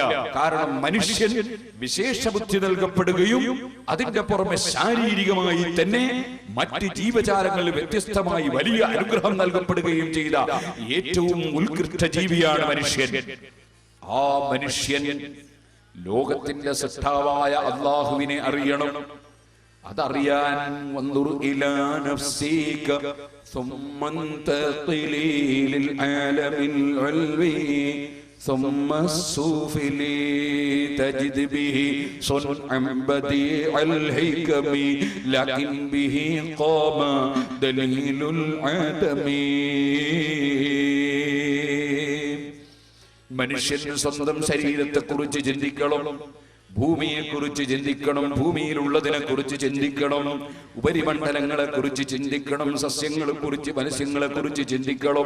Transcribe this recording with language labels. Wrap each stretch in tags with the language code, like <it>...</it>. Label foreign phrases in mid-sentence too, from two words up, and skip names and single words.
<ml>കാരണം മനുഷ്യൻ വിശേഷ ബുദ്ധി നൽകപ്പെടുകയും അതിന്റെ പുറമെ ശാരീരികമായി തന്നെ മറ്റ് ജീവജാലങ്ങളിൽ വ്യത്യസ്തമായി വലിയ അനുഗ്രഹം നൽകപ്പെടുകയും ചെയ്ത ഏറ്റവും ഉത്കൃഷ്ട ജീവിയാണ് മനുഷ്യൻ. ആ മനുഷ്യൻ ലോകത്തിന്റെ സൃഷ്ടാവായ അല്ലാഹുവിനെ അറിയണം.</ml> <ar>അതറിയാൻ وانظر إلى نفسك ثم انتقلي للعالم العلوي ثم السفلي تجد به صنعا بديع الحكم لكن به قام دليل العدم.</ar> <ml>മനുഷ്യൻ സ്വന്തം ശരീരത്തെ കുറിച്ച് ചിന്തിക്കണം, ഭൂമിയെ കുറിച്ച് ചിന്തിക്കണം, ഭൂമിയിലുള്ളതിനെ കുറിച്ച് ചിന്തിക്കണം, ഉപരിമണ്ഡലങ്ങളെ കുറിച്ച് ചിന്തിക്കണം, സസ്യങ്ങളെ കുറിച്ച് മത്സ്യങ്ങളെ കുറിച്ച് ചിന്തിക്കണം.</ml>